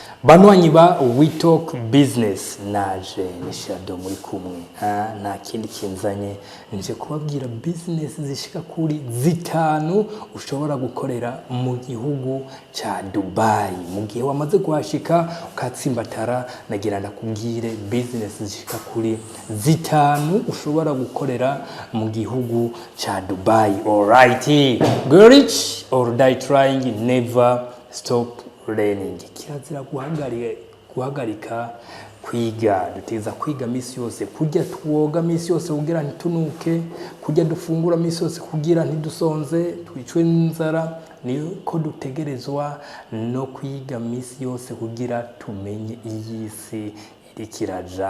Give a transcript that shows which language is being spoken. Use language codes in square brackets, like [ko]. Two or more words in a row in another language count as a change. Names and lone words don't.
[rn] Banwanyi ba We Talk Business naje ni Shadow muri kumwe nta kindi kinzanye nje kubabwira business zishika kuri zitanu ushobora gukorera mu gihugu ca Dubai. Mu gihe wamaze kuhashika ukatsimbatara nagira ndakubwire business zishika kuri zitanu ushobora gukorera mu gihugu ca Dubai. [en] Alright, go rich or die trying, never stop learning. [rn] Kirazira guhagarika kwiga. Duteza kwiga misi yose, kujya tuwoga misi yose kugira ntitunuke, kujya dufungura misi yose kugira ntidusonze twicwe n'inzara. Niko dutegerezwa no kwiga misi yose kugira tumenye iyisi irikiraja.